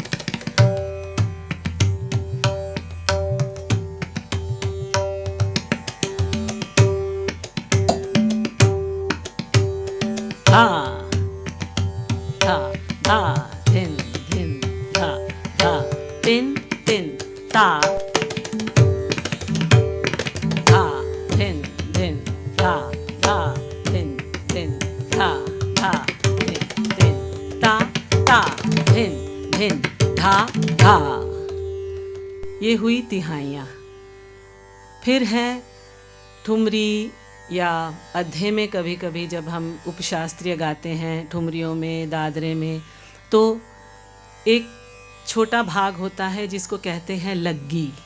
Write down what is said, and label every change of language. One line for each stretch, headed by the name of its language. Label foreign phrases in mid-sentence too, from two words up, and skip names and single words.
Hindi: धा धा धा धिन धिन धा धा तिन तिन ता धा धिन धिन धा धा धिन धिन धा धा धिन धिन ता ता धिन धिन धा धा। ये हुई तिहाइयाँ। फिर है ठुमरी या अद्धे में। कभी कभी जब हम उपशास्त्रीय गाते हैं ठुमरियों में, दादरे में, तो एक छोटा भाग होता है जिसको कहते हैं लग्गी।